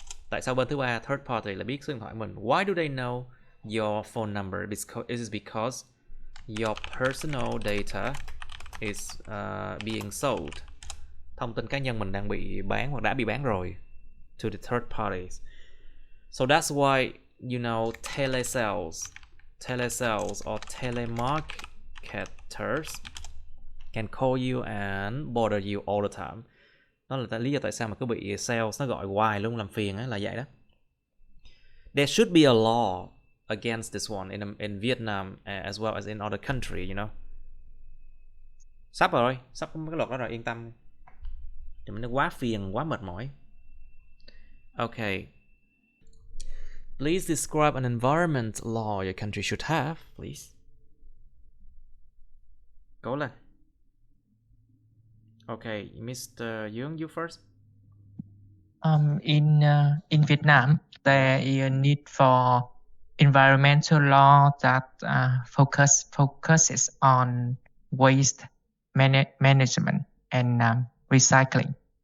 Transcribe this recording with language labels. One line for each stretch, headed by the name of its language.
Vietnamese: Tại sao bên thứ ba, third party, lại biết số điện thoại của mình?
English: Why do they know your phone number? Is it because your personal data is being sold?
Vietnamese: Thông tin cá nhân mình đang bị bán hoặc đã bị bán rồi
English: to the third parties. So that's why, you know, telesales or telemarketers can call you and bother you all the time.
Vietnamese: Đó là lý do tại sao mà cứ bị sales nó gọi hoài luôn, làm phiền ấy, là vậy đó.
English: There should be a law against this one in Vietnam as well as in other country, you know.
Vietnamese: Sắp rồi, sắp có cái luật đó rồi, yên tâm. Thì nó quá phiền, quá mệt mỏi.
English: Okay. Please describe an environment law your country should have, please.
Vietnamese: Cố lên.
English: Okay, Mr. Young, you first. In Vietnam, there is a need for environmental law that focuses on waste management and recycling.